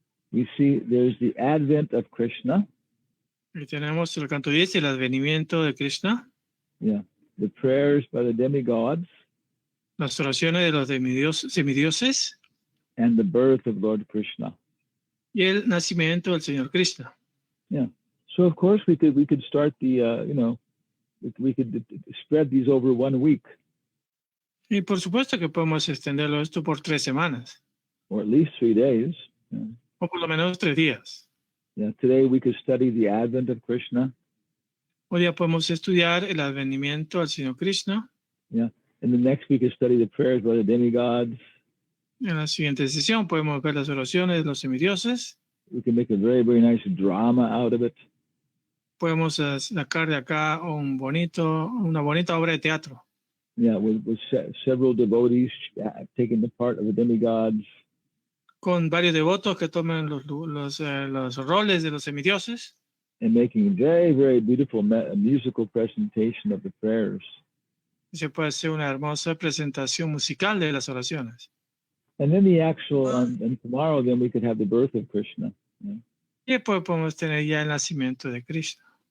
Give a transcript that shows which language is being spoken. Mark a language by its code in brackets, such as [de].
[en] We see there's the advent of Krishna. [es] Y tenemos el canto 10 y el advenimiento de Krishna. [en] Yeah. The prayers by the demigods. [es] Las oraciones de los semidioses. [en] And the birth of Lord Krishna. [es] Y el nacimiento del Señor Krishna. [en] Yeah. So of course we could start we could spread these over 1 week. [es] Y por supuesto que podemos extenderlo esto por 3 semanas. [en] Or at least 3 days. Yeah. [es] O por lo menos 3 días. [en] Yeah. Today we could study the advent of Krishna. [es] Hoy día podemos estudiar el advenimiento al Señor Krishna. [en] Yeah. And the next we could study the prayers by the demigods. [es] En la siguiente sesión podemos ver las oraciones de los semidioses. [en] We can make a very, very nice drama out of it. [es] Podemos sacar de acá una bonita obra de teatro. [en] Yeah, with several devotees taking the part of the demigods. [es] Con varios devotos que tomen los roles de los semidioses. [en] And making a very, very beautiful musical presentation of the prayers. [es] Se puede hacer una hermosa presentación musical de las oraciones. [en] And then the actual, and tomorrow then we could have the birth of Krishna. Yeah. [es] Y después podemos tener ya el nacimiento de Krishna.